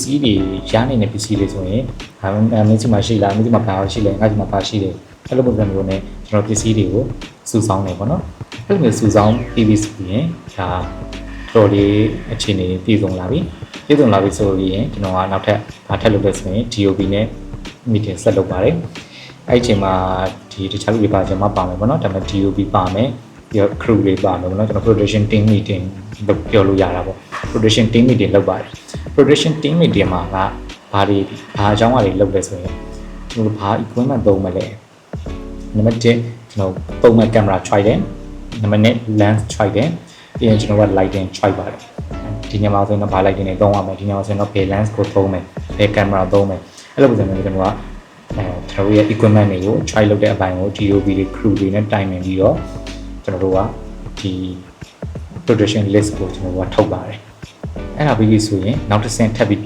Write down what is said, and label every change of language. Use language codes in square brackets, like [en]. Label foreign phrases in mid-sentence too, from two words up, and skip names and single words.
[my] ည်းတွေရနေတဲ့ပစ္စည်းတွေဆိုရင်မင်းစီမှာရှိလားမင်းစီမှာဘာရှိလဲငါစီမှာဘာရှိလဲအဲ့လိုပုံစံမျိုးနဲ့ကျွန်တော်ပစ္စည်းတွေကိုစုဆောင်းတယ်ပေါ့နော်အဲ့လိုမျိုးစုဆောင်းပြီးပြီဆိုရင်ဒါတော်လေးအခြေအနေပြည့်စုံလာပြီဆိုရင်ကျွန်တော်ကနောက်ထပ်ဘာထပ်လုပ်လဲဆိုရင် [en] DOB နဲ့ meeting [my] ဆက်လုပ်ပါတယ်အဲ့ဒီအချိန်မှာဒီတခြားလူတွေပါကျွန်မပါမယ်ပေါ့နော်ဒါပေမဲ့ DOB ပါမယ်ပြီးတော့ crew တွေပါမယ်ပေါ့နော်ကျွန်တော် [en] production team meeting [my] လုပ်ပြောလို့ရတာပေါ့ [en] production team meeting [my] လုပ် ပါတယ် [en] production team meeting [my] မှာကဘာအကြောင်းအရာတွေလုပ်လဲဆိုရင်ကျွန်တော်ဘာ equipment သုံးမလဲနံပါတ်1ကျွန်တော်ပုံမှန် camera try တယ်နံပါတ်2 lens try တယ်ပြီးရင်ကျွန်တော်က lighting try ပါတယ်ဒီညမှာဆိုရင်တော့ဘာ lighting တွေသုံးရမယ်ဒီညမှာဆိုရင်တော့ဘယ် lens ကိုသုံးမယ်ဘယ် camera သုံးမယ်အဲ့လိုပုံစံမျိုးကျွန်တော်ကကျွန်တော်ရဲ့ equipment တွေကို try လုပ်တဲ့အပိုင်းကို DOB တွေ crew တွေနဲ့တိုင်ပင်ပြီးတော့ကျွန်တော်တို့ကဒီ [en] production list [my] ကိုကျွန်တော်ကထုတ်ပါတယ်အဲ့ဒါပြီးပြီဆိုရင်နောက်တစ်ဆင့်ထပ်ပြီး